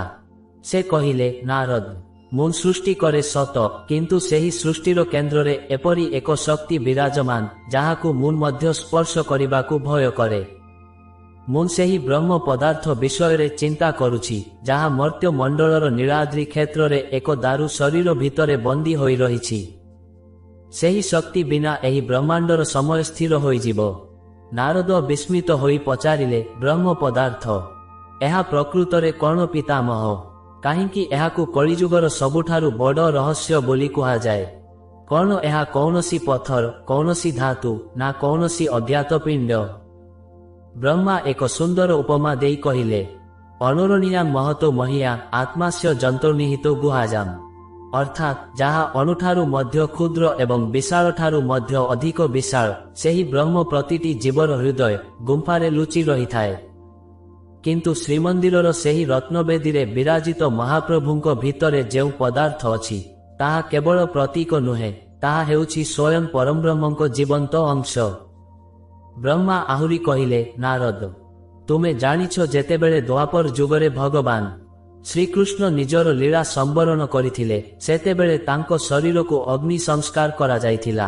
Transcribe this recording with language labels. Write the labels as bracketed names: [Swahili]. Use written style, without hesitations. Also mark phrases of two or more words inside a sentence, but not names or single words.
[Odia] ସେ କହିଲେ, ନାରଦ, ମୁଁ ସୃଷ୍ଟି କରେ ସତ, କିନ୍ତୁ ସେହି ସୃଷ୍ଟିର କେନ୍ଦ୍ରରେ ଏପରି ଏକ ଶକ୍ତି ବିରାଜମାନ ଯାହାକୁ ମୁଁ ମଧ୍ୟ ସ୍ପର୍ଶ କରିବାକୁ ଭୟ କରେ। ମୁଁ ସେହି ବ୍ରହ୍ମ ପଦାର୍ଥ ବିଷୟରେ ଚିନ୍ତା କରୁଛି ଯାହା ମର୍ତ୍ତ୍ୟ ମଣ୍ଡଳର ନୀଳାଦ୍ରି କ୍ଷେତ୍ରରେ ଏକ ଦାରୁ ଶରୀର ଭିତରେ ବନ୍ଦୀ ହୋଇ ରହିଛି। ସେହି ଶକ୍ତି ବିନା ଏହି ବ୍ରହ୍ମାଣ୍ଡର ସମୟ ସ୍ଥିର ହୋଇଯିବ। ନାରଦ ବିସ୍ମିତ ହୋଇ ପଚାରିଲେ, ବ୍ରହ୍ମ ପଦାର୍ଥ ଏହା ପ୍ରକୃତରେ କଣ ପିତାମହ? କାହିଁକି ଏହାକୁ କଳିଯୁଗର ସବୁଠାରୁ ବଡ଼ ରହସ୍ୟ ବୋଲି କୁହା ଯାଏ। କଣ ଏହା କୌଣସି ପଥର, କୌଣସି ଧାତୁ ନା କୌଣସି ଅଜ୍ଞାତ ପିଣ୍ଡ? ବ୍ରହ୍ମା ଏକ ସୁନ୍ଦର ଉପମା ଦେଇ କହିଲେ, [Sanskrit] अणुरणीया महतो महिया आत्मास्य जंतर्निहितो गुहाजाम। [Odia] ଅର୍ଥାତ ଯାହା ଅଣୁଠାରୁ ମଧ୍ୟ କ୍ଷୁଦ୍ର ଏବଂ ବିଶାଳ ଠାରୁ ମଧ୍ୟ ଅଧିକ ବିଶାଳ, ସେହି ବ୍ରହ୍ମ ପ୍ରତିଟି ଜୀବର ହୃଦୟ ଗୁମ୍ଫାରେ ଲୁଚି ରହି ଥାଏ। କିନ୍ତୁ ଶ୍ରୀମନ୍ଦିରର ସେହି ରତ୍ନବେଦୀରେ ବିରାଜିତ ମହାପ୍ରଭୁଙ୍କ ଭିତରେ ଯେଉଁ ପଦାର୍ଥ ଅଛି ତାହା କେବଳ ପ୍ରତୀକ ନୁହେଁ, ତାହା ହେଉଛି ସ୍ୱୟଂ ପରଂବ୍ରହ୍ମଙ୍କ ଜୀବନ୍ତ ଅଂଶ। ବ୍ରହ୍ମା ଆହୁରି କହିଲେ, ନାରଦ, ତୁମେ ଜାଣିଛ ଯେତେବେଳେ ଦ୍ୱାପର ଯୁଗରେ ଭଗବାନ ଶ୍ରୀକୃଷ୍ଣ ନିଜର ଲୀଳା ସମ୍ବରଣ କରିଥିଲେ ସେତେବେଳେ ତାଙ୍କ ଶରୀରକୁ ଅଗ୍ନି ସଂସ୍କାର କରାଯାଇଥିଲା।